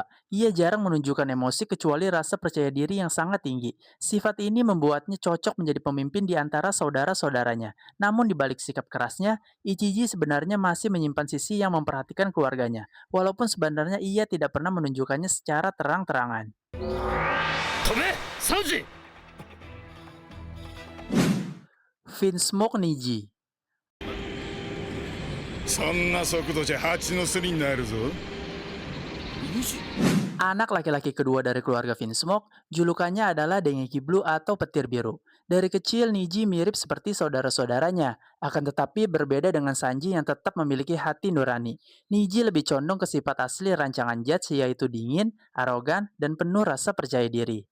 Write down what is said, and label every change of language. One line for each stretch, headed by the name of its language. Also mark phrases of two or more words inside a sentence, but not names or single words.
Indonesian: Ia jarang menunjukkan emosi kecuali rasa percaya diri yang sangat tinggi. Sifat ini membuatnya cocok menjadi pemimpin di antara saudara-saudaranya. Namun di balik sikap kerasnya, Ichiji sebenarnya masih menyimpan sisi yang memperhatikan keluarganya, walaupun sebenarnya ia tidak pernah menunjukkannya secara terang-terangan.
Japanese: 飛べサンジ。
Indonesian: Vinsmoke Niji.
Japanese: そんな速度じゃ蜂の巣になるぞ。
Indonesian: Anak laki-laki kedua dari keluarga Vinsmoke, julukannya adalah Dengeki Blue atau petir biru. Dari kecil, Niji mirip seperti saudara-saudaranya, akan tetapi berbeda dengan Sanji yang tetap memiliki hati nurani. Niji lebih condong ke sifat asli rancangan Judge, yaitu dingin, arogan, dan penuh rasa percaya diri.